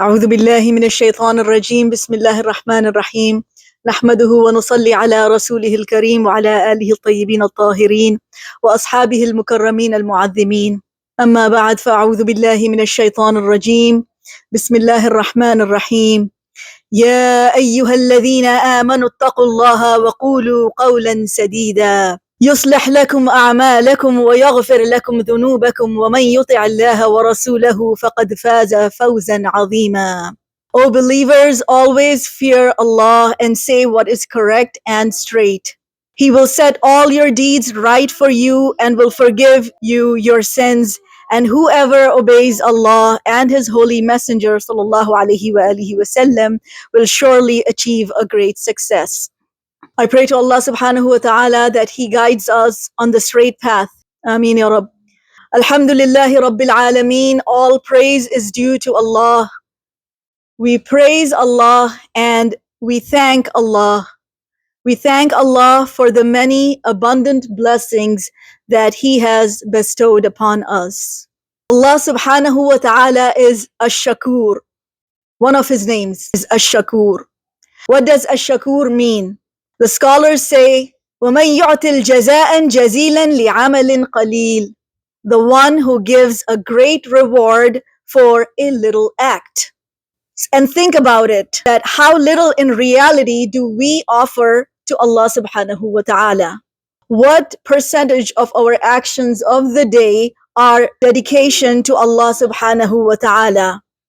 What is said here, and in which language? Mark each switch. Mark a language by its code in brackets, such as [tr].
[ar] أعوذ بالله من الشيطان الرجيم بسم الله الرحمن الرحيم نحمده ونصلي على رسوله الكريم وعلى آله الطيبين الطاهرين وأصحابه المكرمين المعظمين أما بعد فأعوذ بالله من الشيطان الرجيم بسم الله الرحمن الرحيم يا أيها الذين آمنوا اتقوا الله وقولوا قولا سديدا يصلح لكم أعمالكم ويغفر لكم ذنوبكم ومن يطع الله ورسوله فقد فاز فوزا عظيما. [en] O believers, always fear Allah and say what is correct and straight. He will set all your deeds right for you and will forgive you your sins. And whoever obeys Allah and His Holy Messenger sallallahu alaihi wasallam will surely achieve a great success. I pray to Allah subhanahu wa ta'ala that He guides us on the straight path. Ameen ya Rabb. Alhamdulillahi Rabbil Alameen. All praise is due to Allah. We praise Allah and we thank Allah. We thank Allah for the many abundant blessings that He has bestowed upon us. Allah subhanahu wa ta'ala is Ash-Shakur. One of His names is Ash-Shakur. What does Ash-Shakur mean? The scholars say, [ar] وَمَنْ يُعْتِ الْجَزَاءً جَزِيلًا لِعَمَلٍ قَلِيلٍ. [en] The one who gives a great reward for a little act. And think about it, that how little in reality do we offer to Allah subhanahu wa ta'ala. What percentage of our actions of the day are dedication to Allah subhanahu wa ta'ala?